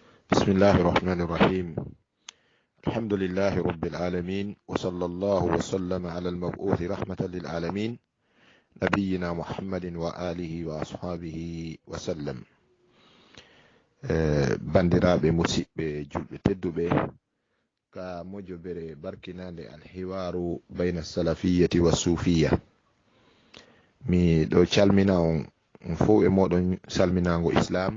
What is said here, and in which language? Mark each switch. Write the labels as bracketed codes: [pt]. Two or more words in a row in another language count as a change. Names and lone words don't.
[ar] بسم الله الرحمن الرحيم. الحمد لله رب العالمين، وصلى الله وسلم على المبعوث رحمة للعالمين نبينا محمد وآله وأصحابه وسلم. [ff] bandiraɓe musidɓe julɓe tedduɓe ka mojobere barkinande [ar] الحوار بين السلفية والصوفية. [ff] Mi ɗo calmina on fo e moɗon salminago islam.